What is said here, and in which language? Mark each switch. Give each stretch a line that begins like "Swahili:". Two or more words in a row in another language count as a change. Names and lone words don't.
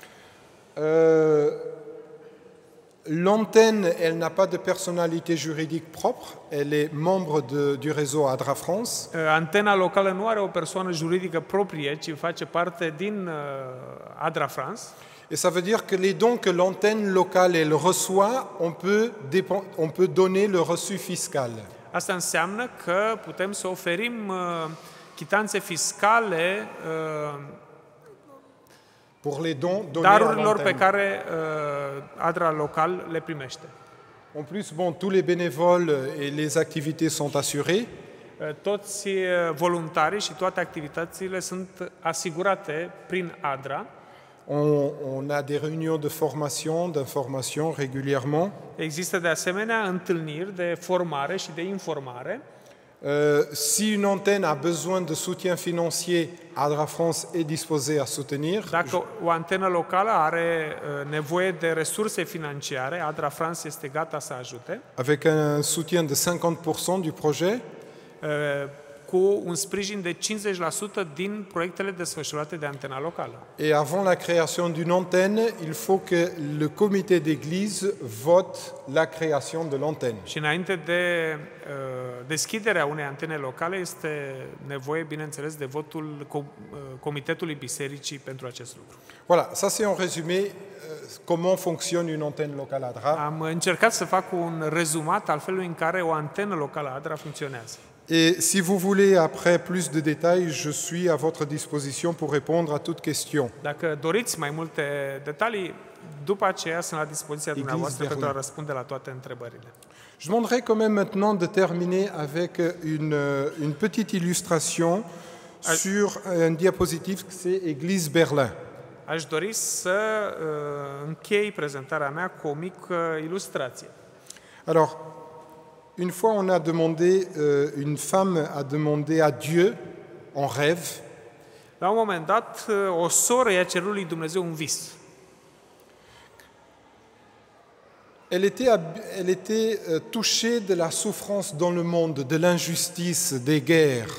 French: L'antenne, elle n'a pas de personnalité juridique propre. Elle est membre du réseau ADRA France.
Romanian: Antena locală nu are o persoană juridică proprie, ci face parte din ADRA France.
French: Et ça veut dire que les dons que l'antenne locale elle reçoit, on peut donner le reçu fiscal.
Romanian: Asta înseamnă că putem să oferim chitanțe fiscale
French: pour les dons donnés à
Romanian: darurilor pe
French: l'antenne.
Romanian: care ADRA local le primește.
French: En plus, bon, tous les bénévoles et les activités sont assurées.
Romanian: Toți voluntarii și toate activitățile sunt asigurate prin ADRA.
French: On a des réunions de formation, d'information régulièrement.
Romanian: Există de asemenea întâlniri de formare și de informare.
French: Si une antenne a besoin de soutien financier, ADRA France est disposé à soutenir.
Romanian: Dacă o antenă locală are nevoie de resurse financiare, ADRA France este gata să ajute.
French: Avec un soutien de 50% du projet.
Romanian: Cu un sprijin de 50% din proiectele desfășurate de antena locală.
French: Et avant la création d'une antenne, il faut que le comité d'église vote la création de l'antenne.
Romanian: Și înainte de deschiderea unei antene locale este nevoie, bineînțeles, de votul Comitetului Bisericii pentru acest lucru.
French: Voilà, ça c'est en résumé comment fonctionne une antenne locale ADRA.
Romanian: Am încercat să fac un rezumat al felului în care o antenă locală ADRA funcționează.
French: Et si vous voulez après plus de détails, je suis à votre disposition pour répondre à toute question.
Romanian: Dacă doriți mai multe detalii, după aceea sunt la dispoziția dumneavoastră pentru a răspunde la toate întrebările.
French: Je demanderai quand même maintenant de terminer avec une petite illustration sur un diapositive, c'est Église Berlin.
Romanian: Aș dori să închei prezentarea mea cu o mică ilustrație.
French: Alors, une fois on a demandé, une femme a demandé à Dieu en rêve.
Romanian: La un moment dat, o soră i-a cerut lui Dumnezeu un vis.
French: Elle était touchée de la souffrance dans le monde, de l'injustice, des guerres.